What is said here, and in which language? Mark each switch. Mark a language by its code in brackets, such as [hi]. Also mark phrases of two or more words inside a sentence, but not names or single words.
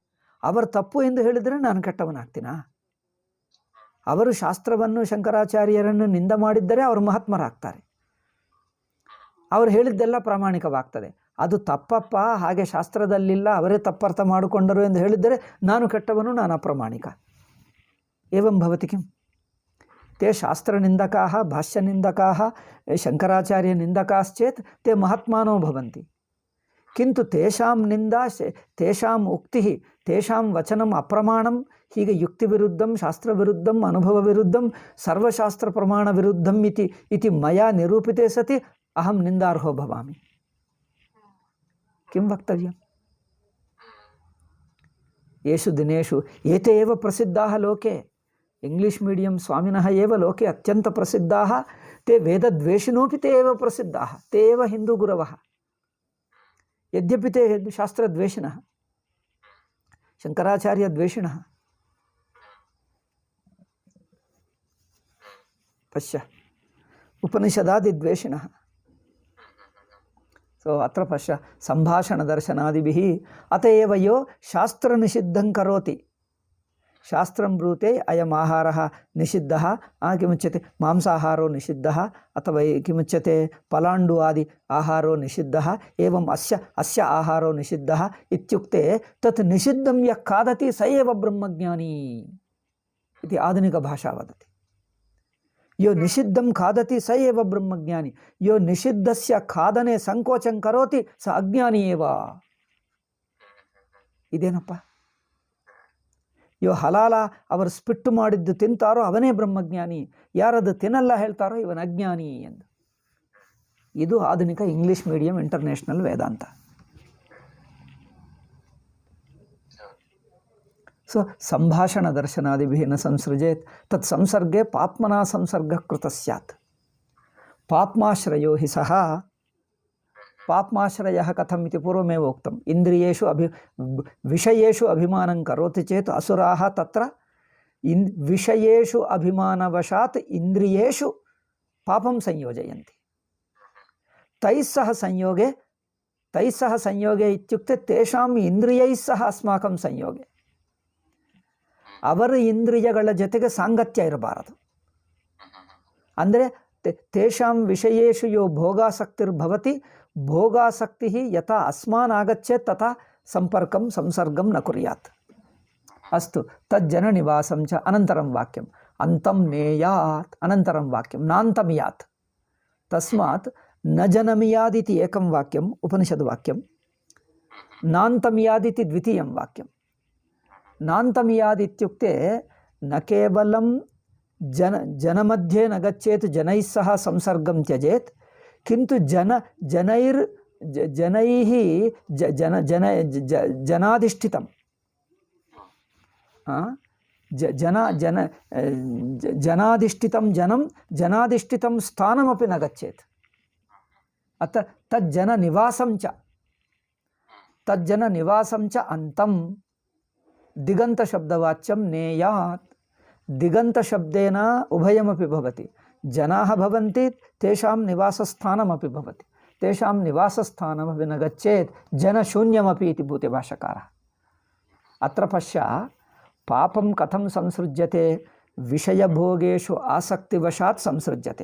[kn] ಅವರು ತಪ್ಪು ಎಂದು ಹೇಳಿದರೆ ನಾನು ಕೆಟ್ಟವನಾಗ್ತೀನಾ? ಅವರು ಶಾಸ್ತ್ರವನ್ನು ಶಂಕರಾಚಾರ್ಯರನ್ನು ನಿಂದ ಮಾಡಿದ್ದರೆ ಅವರು ಮಹಾತ್ಮರಾಗ್ತಾರೆ. ಅವರು ಹೇಳಿದ್ದೆಲ್ಲ ಪ್ರಾಮಾಣಿಕವಾಗ್ತದೆ. ಅದು ತಪ್ಪಪ್ಪ, ಹಾಗೆ ಶಾಸ್ತ್ರದಲ್ಲಿಲ್ಲ, ಅವರೇ ತಪ್ಪರ್ಥ ಮಾಡಿಕೊಂಡರು ಎಂದು ಹೇಳಿದ್ದರೆ ನಾನು ಕೆಟ್ಟವನು, ನಾನು ಅಪ್ರಾಮಾಣಿಕ. [sa] ಏವಂ ಭವತಿ ಕಿಂ? ತೇ ಶಾಸ್ತ್ರನಿಂದಕಾಃ ಭಾಷ್ಯನಿಂದಕಾಃ ಶಂಕರಾಚಾರ್ಯನಿಂದಕಾಶ್ಚೇತ್ ತೇ ಮಹಾತ್ಮಾನೋ ಭವಂತಿ. ಕಿಂತು ತೇಷಾಂ ನಿಂದಾ ತೇಷಾಂ ಉಕ್ತಿ ತೇಷಾಂ ವಚನಂ ಅಪ್ರಮಾಣಂ, ಹೀಗೆ ಯುಕ್ತಿ ವಿರುದ್ಧಂ ಶಾಸ್ತ್ರ ವಿರುದ್ಧಂ ಅನುಭವ ವಿರುದ್ಧಂ ಸರ್ವಶಾಸ್ತ್ರ ಪ್ರಮಾಣ ವಿರುದ್ಧಂ ಇತಿ ಮಯಾ ನಿರೂಪಿತೆ ಸತಿ ಅಹಂ ನಿಂದಾರ್ಹೋ ಭವಾಮಿ. ಕಿಂ ವಕ್ತವ್ಯಂ? ಯೇಷು ದಿನೇಷು ಏತೆ ಏವ ಪ್ರಸಿದ್ಧಾಃ ಲೋಕೆ, [en] English medium [sa] ಸ್ವಾಮಿನಃ ಏವ ಲೋಕೆ ಅತ್ಯಂತ ಪ್ರಸಿದ್ಧಾಃ. ತೇ ವೇದದ್ವೇಷಿನೋಪಿ ತೇ ಏವ ಪ್ರಸಿದ್ಧಾಃ, ತೇ ಏವ ಹಿಂದೂ ಗುರವಃ. ಯದ್ಯಪಿ ತೇ ಶಾಸ್ತ್ರದ್ವೇಷಿನಃ, ಶಂಕರಾಚಾರ್ಯದ್ವೇಷಿಣಃ. ಪಶ್ಯ, ಉಪನಿಷದಾದಿದ್ವೇಷಿಣಃ. ಸೊ ಅತ್ರ ಪಶ್ಯ ಸಂಭಾಷಣದರ್ಶನಾದಿಭಿಃ ಅತ ಏವ ಯೋ ಶಾಸ್ತ್ರನಿಷಿದ್ಧಂ ಕರೋತಿ. ಶಾಸ್ತ್ರಂ ಬ್ರೂತೆ ಅಯಂ ಆಹಾರಃ ನಿಷಿದ್ಧಃ, ಕಿಮುಚ್ಯತೆ ಮಾಂಸಾಹಾರೋ ನಿಷಿದ್ಧಃ ಅಥವಾ ಕಿಮುಚ್ಯತೆ ಪಲಾಂಡು ಆದಿ ಆಹಾರೋ ನಿಷಿದ್ಧಃ, ಏವಂ ಅಸ್ಯ ಆಹಾರೋ ನಿಷಿದ್ಧಃ ಇತ್ಯುಕ್ತೆ ತತ್ ನಿಷಿದ್ಧಂ ಯಃ ಖಾದತಿ ಸ ಏವ ಬ್ರಹ್ಮಜ್ಞಾನಿ ಇತಿ ಆಧುನಿಕ ಭಾಷಾ ವದತಿ. ಯೋ ನಿಷಿದ್ಧಂ ಖಾದತಿ ಸ ಏವ ಬ್ರಹ್ಮಜ್ಞಾನಿ, ಯೋ ನಿಷಿದ್ಧಸ್ಯ ಖಾದನೆ ಸಂಕೋಚಂ ಕರೋತಿ ಸ ಅಜ್ಞಾನಿ ಏವ. [kn] ಇದೇನಪ್ಪ? ಯೋ ಹಲಾಲ ಅವರು ಸ್ಪಿಟ್ಟು ಮಾಡಿದ್ದು ತಿಂತಾರೋ ಅವನೇ ಬ್ರಹ್ಮಜ್ಞಾನಿ, ಯಾರದು ತಿನ್ನಲ್ಲ ಹೇಳ್ತಾರೋ ಇವನ ಅಜ್ಞಾನಿ ಎಂದು. ಇದು ಆಧುನಿಕ [en] English medium international [kn] ವೇದಾಂತ. [sa] ಸೊ ಸಂಭಾಷಣ ದರ್ಶನಾದಿಭಿಃ ನ ಸಂಸೃಜೇತ್ ತತ್ ಸಂಸರ್ಗೆ ಪಾಪ್ಮನಾ ಸಂಸರ್ಗ ಕೃತ ಸ್ಯಾತ್. ಪಾಪ್ಮಾಶ್ರಯೋ ಹಿ ಸಹ. ಪಾಪ್ಮಾಶ್ರಯಃ ಕಥಂ ಇತಿ ಪೂರ್ವಮೇವ ಉಕ್ತಂ. ಇಂದ್ರಿಯೇಷು ವಿಷಯೇಷು ಅಭಿಮಾನಂ ಕರೋತಿ ಚೇತ್ ಅಸುರಾಃ ತತ್ರ ವಿಷಯೇಷು ಅಭಿಮಾನವಶಾತ್ ಇಂದ್ರಿಯೇಷು ಪಾಪಂ ಸಂಯೋಜಯಂತಿ. ತೈಸ್ಸಹ ಸಂಯೋಗೆ ಇತ್ಯುಕ್ತೆ ತೇಷಾಂ ಇಂದ್ರಿಯೈಃ ಸಹ ಅಸ್ಮಾಕಂ ಸಂಯೋಗೆ. [kn] ಅವರ ಇಂದ್ರಿಯಗಳ ಜೊತೆಗೆ ಸಾಂಗತ್ಯ ಇರಬಾರದು. [sa] ಅಂದರೆ ತೇಷಾಂ ವಿಷಯೇಷು ಯೋ ಭೋಗಾಸಕ್ತಿರ್ಭವತಿ, ಭೋಗಾಸಕ್ತಿ ಯಥಾ ಅಸ್ಮಾನ್ ಆಗಚ್ಚೇತ್ ತಥಾ ಸಂಪರ್ಕಂ ಸಂಸರ್ಗಂ ನ ಕುರ್ಯಾತ್. ಅಸ್ತು ತಜ್ಜನ ನಿವಾಸಂ ಚ. ಅನಂತರಂ ವಾಕ್ಯಂ ಅಂತಂ ನೇಯಾತ್. ಅನಂತರಂ ವಾಕ್ಯಂ ನಾಂತಂ ಯಾತ್. ತಸ್ಮಾತ್ ನ ಜನಮಿಯಾದಿತಿ ಏಕಂ ವಾಕ್ಯಂ ಉಪನಿಷದ್ ವಾಕ್ಯಂ, ನಾಂತಮಿಯಾದಿತಿ ದ್ವಿತೀಯಂ ವಾಕ್ಯಂ. ನಾಂತಮಿಯಾದಿತ್ಯುಕ್ತೆ ನ ಕೇವಲಂ ಜನಮಧ್ಯೆ ನ ಗಚ್ಚೇತ್ ಜನೈಃ ಸಹ ಸಂಸರ್ಗಂ ತ್ಯಜೇತ್, ಕಿಂತು ಜನೈಃ ಜನಾಧಿಷ್ಠಿತಂ ಜನಾಧಿಷ್ಠಿತಂ ಜನಂ ಜನಾಧಿಷ್ಠಿತಂ ಸ್ಥಾನಮಪಿ ನ ಗಚ್ಚೇತ್. ಅತ ತಜ್ಜನ ನಿವಾಸಂ ಚ ಅಂತಂ ದಿಗಂತ ಶಬ್ದವಾಚ್ಯಂ ನೇಯಾತ್. ದಿಗಂತ ಶಬ್ದೇನ ಉಭಯಮಪಿ ಭವತಿ. ಜನಾಃ ಭವಂತಿ, ತೇಷಾಂ ನಿವಾಸಸ್ಥಾನಮಪಿ ಭವತಿ. ತೇಷಾಂ ನಿವಾಸಸ್ಥಾನಮಪಿ ನ ಗಚ್ಚೇತ್ ಜನಶೂನ್ಯಮಪಿ ಇತಿ ಭೂತೆ ಭಾಷಕಾರಃ. ಅತ್ರ ಪಶ್ಯ ಪಾಪಂ ಕಥಂ ಸಂಸೃಜ್ಯತೆ. ವಿಷಯಭೋಗೇಷು ಆಸಕ್ತಿವಶಾತ್ ಸಂಸೃಜ್ಯತೆ.